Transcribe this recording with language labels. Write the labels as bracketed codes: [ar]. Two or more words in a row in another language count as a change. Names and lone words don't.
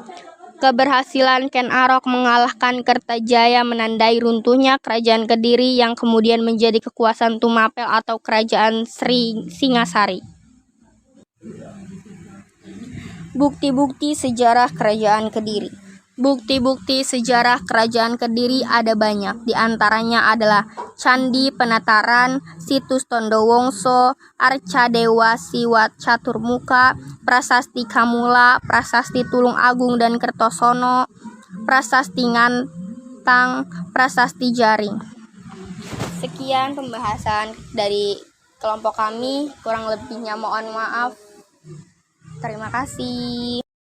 [id] Keberhasilan Ken Arok mengalahkan Kertajaya menandai runtuhnya Kerajaan Kediri yang kemudian menjadi kekuasaan Tumapel atau Kerajaan Singasari. Bukti-bukti sejarah Kerajaan Kediri. Bukti-bukti sejarah Kerajaan Kediri ada banyak, di antaranya adalah Candi Penataran, Situs Tondowongso, Arca Dewa Siwat Caturmuka, Prasasti Kamula, Prasasti Tulung Agung dan Kertosono, Prasasti Ngantang, Prasasti Jaring. Sekian pembahasan dari kelompok kami, kurang lebihnya mohon maaf. Terima kasih.